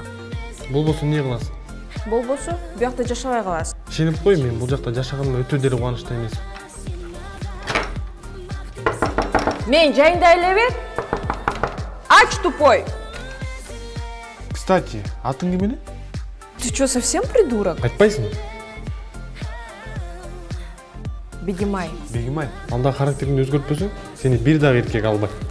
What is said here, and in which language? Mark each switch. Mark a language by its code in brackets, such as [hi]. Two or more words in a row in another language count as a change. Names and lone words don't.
[ky] Болбосо эмне кыласың? Болбосо буякта жашабай каласың. Ишенип кой, мен бул жакта жашаганыма өтө деле кубанычта эмесмин. Мен жайында эле бер. Ач тупой. Кстати, атың ким эле? [ru] Ты что, совсем придурок? [ky] Айтпайсың? Бегимай. Бегимай, анда характериңди өзгөртпөсөң, сени бир дагы эркек албайт.